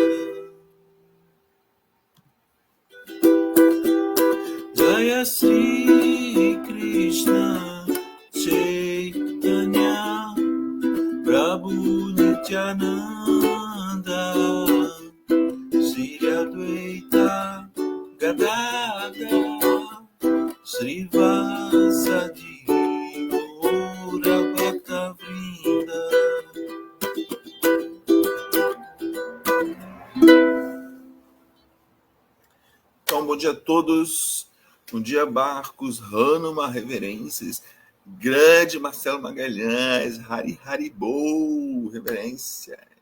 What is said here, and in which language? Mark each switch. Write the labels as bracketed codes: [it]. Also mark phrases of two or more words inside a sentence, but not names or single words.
[sa] जय श्री कृष्ण चैतन्य प्रभु नित्यानन्द श्री अद्वैत गदाधर श्रीवासादि गौर भक्त वृन्द. [pt] Então, bom dia a todos. Bom dia, Barcos, Hanuma, reverências. Grande Marcelo Magalhães, Haribol, reverência.